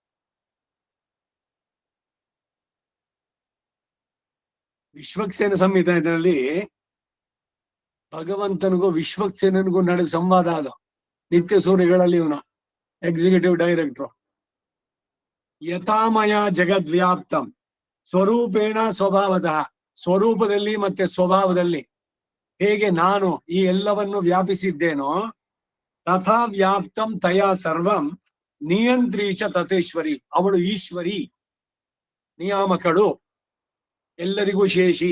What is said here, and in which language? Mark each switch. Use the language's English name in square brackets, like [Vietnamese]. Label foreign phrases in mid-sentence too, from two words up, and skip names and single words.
[Kannada] ವಿಶ್ವಕ್ಸೇನ ಸಂಹಿತೆಯಲ್ಲಿ ಭಗವಂತನಿಗೂ ವಿಶ್ವಕ್ಸೇನನಿಗೂ ನಡೆದ ಸಂವಾದ ಅದು. ನಿತ್ಯ ಸೂರ್ಯಗಳಲ್ಲಿ ಇವನು [English] executive director. [Sanskrit] ಯಥಾಮಯ ಜಗದ್ವ್ಯಾಪ್ತಂ ಸ್ವರೂಪೇಣ ಸ್ವಭಾವತಃ. [Kannada] ಸ್ವರೂಪದಲ್ಲಿ ಮತ್ತೆ ಸ್ವಭಾವದಲ್ಲಿ ಹೇಗೆ ನಾನು ಈ ಎಲ್ಲವನ್ನು ವ್ಯಾಪಿಸಿದ್ದೇನೋ, [Sanskrit] ತಥಾ ವ್ಯಾಪ್ತಂ ತಯಾ ಸರ್ವಂ ನಿಯಂತ್ರೀಚ ತಥೇಶ್ವರಿ. [Kannada] ಅವಳು ಈಶ್ವರಿ, ನಿಯಾಮಕಳು, ಎಲ್ಲರಿಗೂ ಶೇಷಿ.